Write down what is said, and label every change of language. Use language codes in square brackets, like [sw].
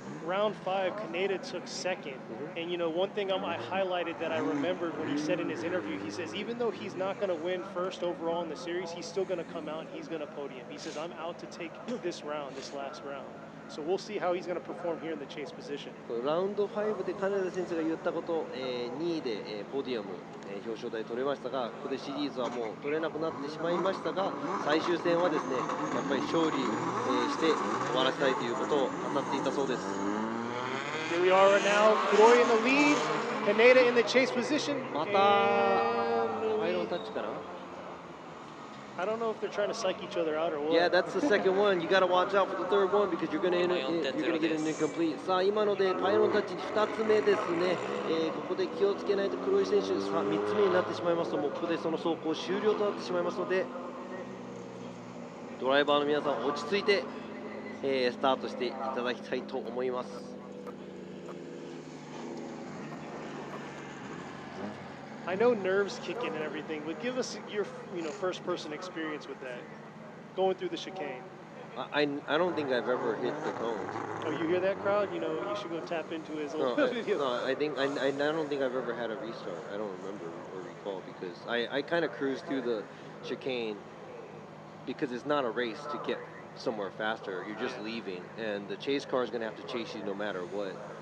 [en] Round 5, Kaneda took second. And one thing I highlighted that I remembered when he said in his interview, he says even though he's not going to win first overall in the series, he's still going to come out and he's going to podium. He says, I'm out to take this last round. So we'll see how he's going to perform here in the chase position. [ja] ラウンド5で金田選手が言ったこと、2位で、ポディアム、表彰台取れましたが、ここでシリーズはもう取れなくなってしまいましたが、最終戦はですね、やっぱり勝利、して終わらせたいということを語っていたそうです。 [en] Here we are right now, Kuroi in the lead, Kaneda in the chase position. [ja] またパイロンタッチかな。 [en] I don't know if they're trying to psych each other out or what. Yeah, that's the second one. You got to watch out for the third one because you're going to get an incomplete. [ja] さあ、今のでパイロンタッチ2つ目ですね。ここで気をつけないと黒井選手、3つ目になってしまいますと、もうここでその走行終了となってしまいますので、ドライバーの皆さん落ち着いて、スタートしていただきたいと思います。 [en] I know nerves kick in and everything, but give us your first-person experience with that, going through the chicane. I don't think I've ever hit the cones. Oh, you hear that crowd? You should go tap into his old video. No, I don't think I've ever had a restart. I don't remember or recall because I kind of cruised through the chicane because it's not a race to get somewhere faster. You're just leaving, and the chase car is going to have to chase you no matter what.